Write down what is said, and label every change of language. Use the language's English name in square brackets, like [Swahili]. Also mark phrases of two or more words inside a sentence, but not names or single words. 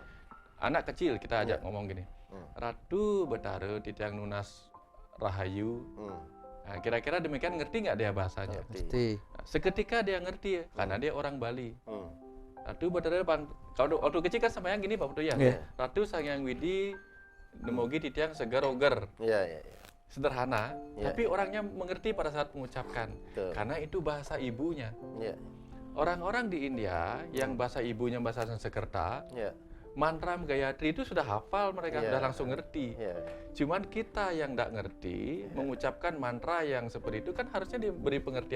[Indonesian] Anak kecil kita ajak ngomong gini. [Balinese] Ratu Betara Titiang Nunas Rahayu. [Indonesian] Nah, kira-kira demikian ngerti nggak dia bahasanya? Ngerti. Nah, seketika dia ngerti ya, karena dia orang Bali. Ratu Betara kalau waktu kecil kan sama yang gini Pak Putu ya. [Balinese] Ratu Sangyang Widi Nemogi Titiang Segar Oger. [Indonesian] Iya. Sederhana, tapi orangnya mengerti pada saat mengucapkan. Karena itu bahasa ibunya. Orang-orang di India yang bahasa ibunya bahasa Sanskerta, mantram Gayatri itu sudah hafal, mereka sudah langsung ngerti. Cuman kita yang tidak ngerti, mengucapkan mantra yang seperti itu kan harusnya diberi pengertian.